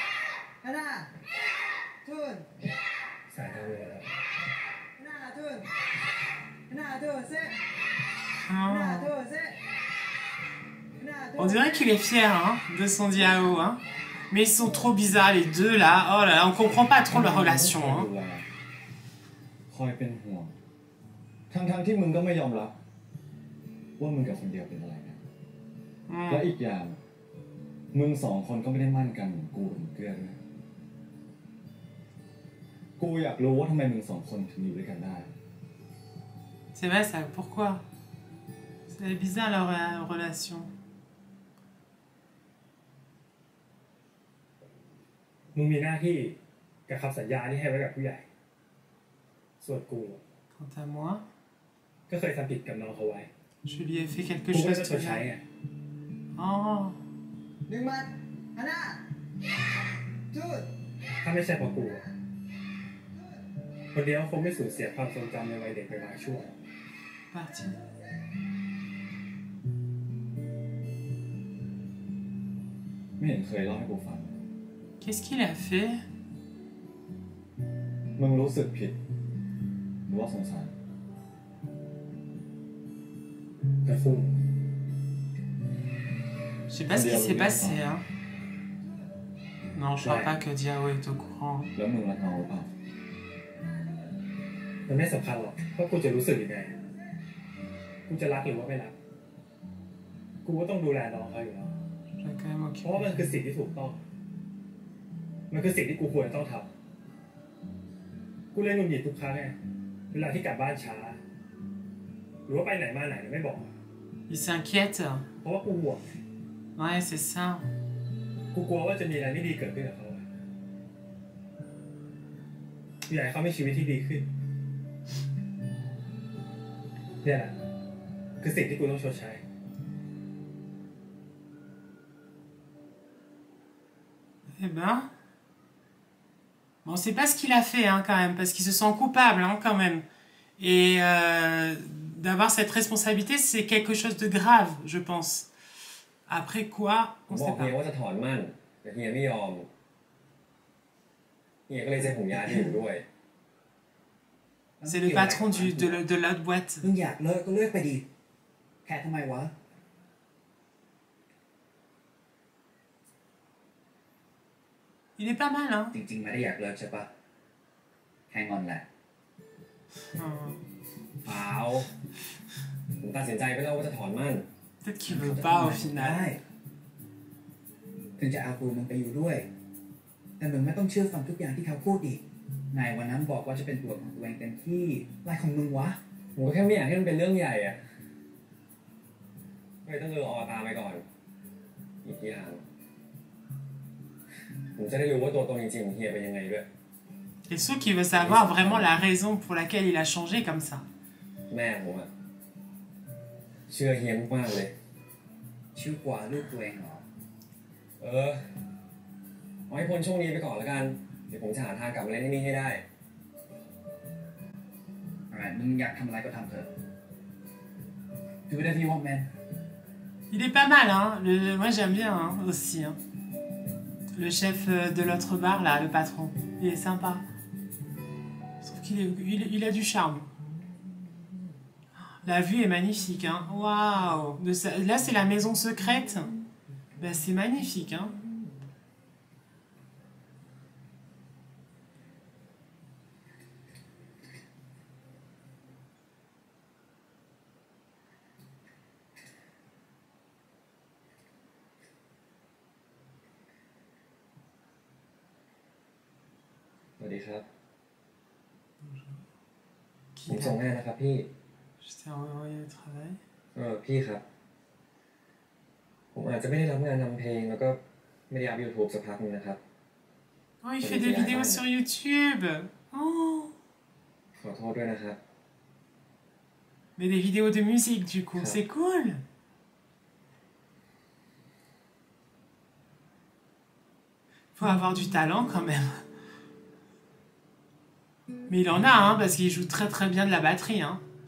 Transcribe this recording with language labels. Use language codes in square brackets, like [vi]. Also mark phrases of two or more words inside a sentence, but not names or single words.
[fr] On dirait qu'il est fier hein, de son Diao. Hein. Mais ils sont trop bizarres les deux là. Oh là là, on comprend pas trop leur relation. Hein. [th] คอยเป็นห่วงทั้งที่มึงก็ไม่ยอมรับว่ามึงกับคนเดียวเป็นอะไรกันและอีกอย่างมึงสองคนก็ไม่ได้มั่นกันเหมือนกูกับเกื้อด้วยกูอยากรู้ว่าทำไมมึงสองคนถึงอยู่ด้วยกันได้ [fr] C'est vrai ça, pourquoi? C'est bizarre leur relation. [th] มึงมีหน้าที่กับคำสัญญาที่ให้ไว้กับผู้ใหญ่ส่วนกู [fr] Quant à moi, [th] ก็เคยทำผิดกับน้องเขาไว้ [fr] je lui ai fait quelque [th] กูก็ [fr] chose [th] จะช [fr] de [th] ดใช้ไง Oh. ถ้าไม่ใช่เพราะกูคนเดียวคงไม่สูญเสียความทรงจำในวัยเด็กไปบางช่วง [fr] Parti. [th] ไม่เห็นเคยเล่าให้กูฟัง [fr] Qu'est-ce qu'il a fait? [th] มึงรู้สึกผิดหรือว่าสงสาร แต่ฟุ้ง [fr] Je sais pas ce qui s'est passé, hein. Non, je crois pas que Diao est au courant. [th] แล้วมึงรักน้องหรือเปล่า มันไม่สำคัญหรอกว่ากูจะรู้สึกยังไงกูจะรักหรือว่าไม่รักกูก็ต้องดูแลน้องเขาอยู่แล้ว [fr] Je vais quand même [th] เพราะว่า [fr] occuper. [th] มันคือสิ่งที่ถูกต้องมันคือสิ่งที่กูควรต้องทำกูเลยหงุดหงิดทุกครั้งไงเวลาที่กลับบ้านช้าหรือว่าไปไหนมาไหนไม่บอก [fr] Il s'inquiète. [th] เพราะว่ากูห่วง [fr] Ouais, c'est ça. [th] กูกลัวว่าจะมีอะไรไม่ดีเกิดขึ้นกับเขากูอยากให้เขามีชีวิตที่ดีขึ้นเนี่ยแหละคือสิ่งที่กูต้องชดใช้ [fr] Eh ben... Bon, c'est pas ce qu'il a fait, hein, quand même, parce qu'il se sent coupable, hein, quand même. Et d'avoir cette responsabilité, c'est quelque chose de grave, je pense. Après quoi, on sait pas. [th] ว่าจะถอนมั่นแต่เฮียไม่ยอมเฮียก็เลยใช้ผมย้ายที่อยู่ด้วย [fr] C'est le patron de l'autre boîte. [th] มึงอยากเลิกก็เลิกไปดิแค่ทำไมวะ [fr] Il est pas mal, hein. [th] จริงๆไม่ได้อยากเลิกใช่ปะแค่งอนแหละเปล่าผมตัดสินใจไปแล้วว่าจะถอนมั่น [fr] Peut-être qu'il veut pas au final. [th] ถึงจะเอาตัวมึงไปอยู่ด้วยแต่มึงไม่ต้องเชื่อฟังทุกอย่างที่เขาพูดอีกนายวันนั้นบอกว่าจะเป็นตัวของตัวเองเต็มที่อะไรของมึงวะ ผมก็แค่ไม่อยากให้มันเป็นเรื่องใหญ่อะเลยต้องตามไปก่อนอีกอย่างผมจะได้รู้ว่าตัวตนจริงๆของเฮียเป็นยังไงด้วย [fr] Et ceux qui veulent savoir vraiment la raison pour laquelle il a changé comme ça. [th] แม่ผมอะเชื่อเฮียมากๆเลย ชื่อกว่าลูกตัวเองเหรอ เอาให้พ้นช่วงนี้ไปก่อนแล้วกันเดี๋ยวผมจะหาทางกลับมาเล่นที่นี่ให้ได้ มึงอยากทำอะไรก็ทำเถอะ [en] Do whatever you want, man. [fr] Il est pas mal, hein. Moi j'aime bien hein, aussi. Hein. Le chef de l'autre bar, là, le patron. Il est sympa. Je trouve qu'il a du charme. La vue est magnifique, hein. Waouh. Là, c'est la maison secrète. Ben, c'est magnifique, hein. Bonjour. [th] ผมส่งงานนะครับพี่ [fr] Je t'ai envoyé le travail. [th] พี่ครับผมอาจจะไม่ได้รับงานทำเพลงแล้วก็ไม่ได้อัพ YouTube สักพักนึงนะครับ [fr] Oh, il fait des vidéos sur YouTube. Oh. [th] ขอโทษด้วยนะครับ [fr] Mais des vidéos de musique du coup, c'est cool. Faut avoir du talent quand même. Mais il en a, hein, parce qu'il joue très très bien de la batterie, hein.